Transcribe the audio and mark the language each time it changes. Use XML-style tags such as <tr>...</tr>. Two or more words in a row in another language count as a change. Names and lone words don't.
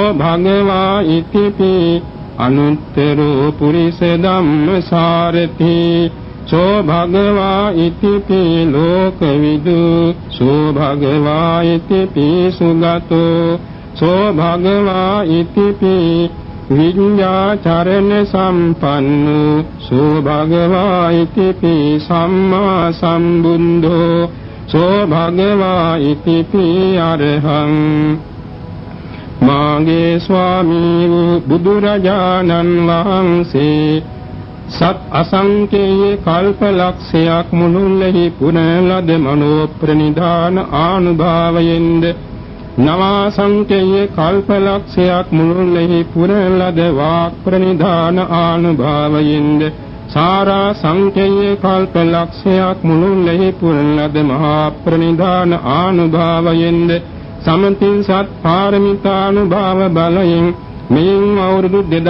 <pi>භගවායිති අනුත්තරෝ පුරිස ධම්මසාරති සෝ භගවායිති ලෝකවිදු සෝ භගවායිති සුගතෝ සෝ භගවායිති විඤ්ඤාචරණ සම්පන්නෝ සෝ භගවායිති සම්මා සම්බුද්ධෝ සෝ භගවායිති අරහං</pi> <si>මාගේ ස්වාමී වූ බුදුරජාණන් වහන්සේ සත් අසංකේය කල්පලක්ෂයක් මුළුල්ලෙහි පුරන ලද මනෝ ප්‍රනිධාන ආනුභාවයෙන්ද නවාසංකේය කල්පලක්ෂයක් මුළුල්ලෙහි පුරන ලද වාක් ප්‍රනිධාන ආනුභාවයෙන්ද සාරා සංකේය කල්පලක්ෂයක් මුළුල්ලෙහි පුරන ලද මහා ප්‍රනිධාන ආනුභාවයෙන්ද සමතින් සත් පාරමිතානුභාව බලයෙන් මෙයින් අවුරුදු</si>